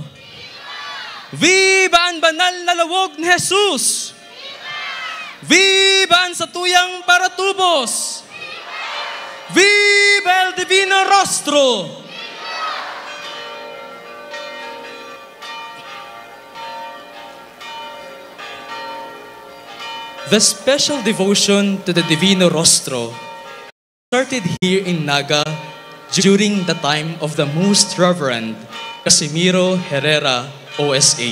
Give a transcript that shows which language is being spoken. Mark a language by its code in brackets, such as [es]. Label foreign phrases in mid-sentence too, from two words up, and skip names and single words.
[bik] Viva ang banal na lawog ni Jesus! Viva ang satuyang paratubos! [es] Viva el Divino Rostro! [en] The special devotion to the Divino Rostro started here in Naga during the time of the Most Reverend Casimiro Herrera, OSA.